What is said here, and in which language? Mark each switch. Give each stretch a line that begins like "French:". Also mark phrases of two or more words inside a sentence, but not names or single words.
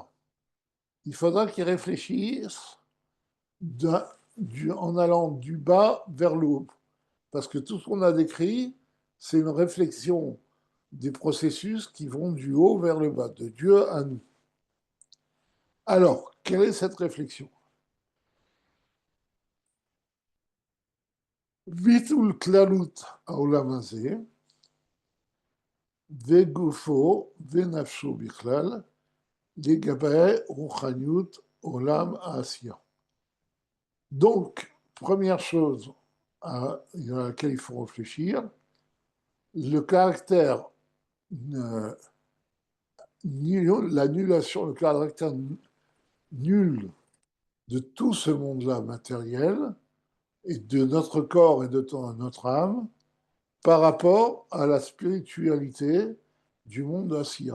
French: Il faudra qu'il réfléchisse en allant du bas vers le haut. Parce que tout ce qu'on a décrit, c'est une réflexion des processus qui vont du haut vers le bas, de Dieu à nous. Alors, quelle est cette réflexion?
Hebrew: ביטול כללות העולם הזה וגופו ונפשו בכלל לגבי רוחניות עולם העשיה.
French: Donc, première chose à laquelle il faut réfléchir, le caractère, l'annulation, le caractère nul de tout ce monde-là matériel et de notre corps et de notre âme par rapport à la spiritualité du monde d'Asiya.